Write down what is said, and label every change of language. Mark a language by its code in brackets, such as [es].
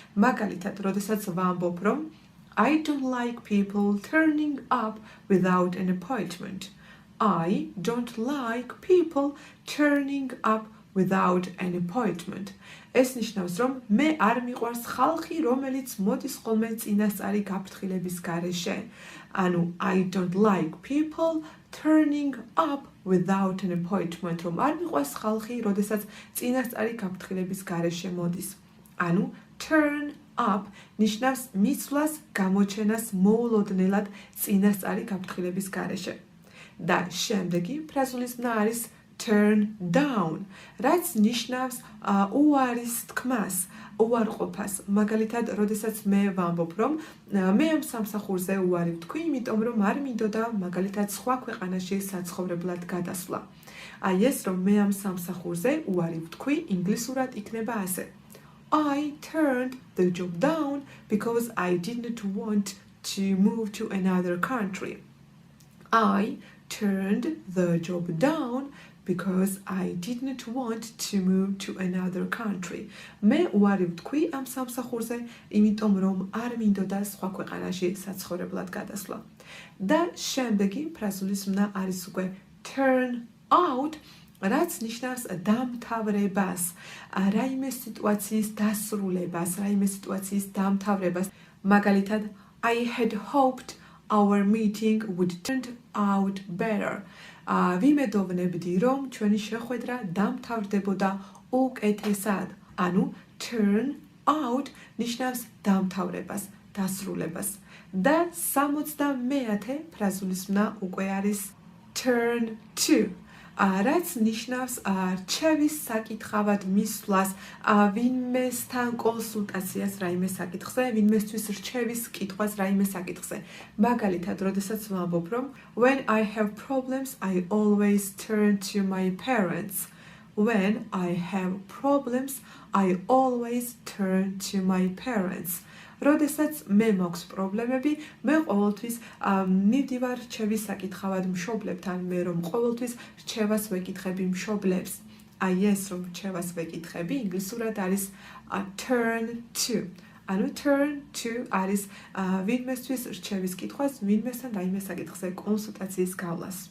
[ka] მაგალითად, როდესაც ვამბობ, რომ [en] I don't like people turning up without an appointment. I don't like people turning up without an appointment. [ka] ეს ნიშნავს, რომ მე არ მიყვარს ხალხი, რომელიც მოდის ხოლმე წინასწარი გაფრთხილების გარეშე. [en] ანუ I don't like people turning up without an appointment. [ka] რომ არ მიყვარს ხალხი, როდესაც წინასწარი გაფრთხილების გარეშე მოდის. ანუ turn up ნიშნავს მიცვლას, გამოჩენას მოულოდნელად წინასწარი გაფრთხილების გარეშე. და შემდეგი ფრაზულისმნა არის turn down, რაც ნიშნავს უარის თქმას, უარყოფას. მაგალითად, როდესაც მე ვამბობ, რომ მე ამ სამსახურზე უარი ვთქვი, იმიტომ რომ არ მინდოდა მაგალითად სხვა ქვეყანაში საცხოვრებლად გადასვლა. აი ეს რომ მე ამ სამსახურზე უარი ვთქვი, ინგლისურად იქნება ასე. [en] I turned the job down because I didn't want to move to another country. I turned the job down because I didn't want to move to another country. [ka] მე უარი ვთქვი ამ სამსახურზე, იმიტომ რომ არ მინდოდა სხვა ქვეყანაში საცხოვრებლად გადასვლა. და შემდეგი ფრაზულისმნა არის უკვე turn out, რაც ნიშნავს დამთავრებას, რაიმე სიტუაციის დასრულებას, რაიმე სიტუაციის დამთავრებას. [en] მაგალითად, I had hoped our meeting would turn out better. [ka] ვიმედოვნებდი, რომ ჩვენი შეხვედრა დამთავრდებოდა უკეთესად. ანუ turn out ნიშნავს დამთავრებას, დასრულებას. და 60-მე ფრაზულისმნა უკვე არის turn to, რაც ნიშნავს რჩევის საკითხავად მისვლას, ვინმესთან კონსულტაციას რაიმე საკითხზე, ვინმესთვის რჩევის კითხვას რაიმე საკითხზე. მაგალითად, როდესაც ვამბობ, რომ [en] when I have problems, I always turn to my parents. When I have problems, I always turn to my parents. [ka] როდესაც მე მაქვს პრობლემები, მე ყოველთვის მივდივარ რჩევის საკითხავად მშობლებთან, მე რომ ყოველთვის რჩევას ვეკითხები მშობლებს. აი ეს რომ რჩევას ვეკითხები, ინგლისურად არის turn to. ანუ turn to არის ვინმესთვის რჩევის კითხვას, ვინმესთან რაიმე საკითხზე კონსულტაციის გავლას.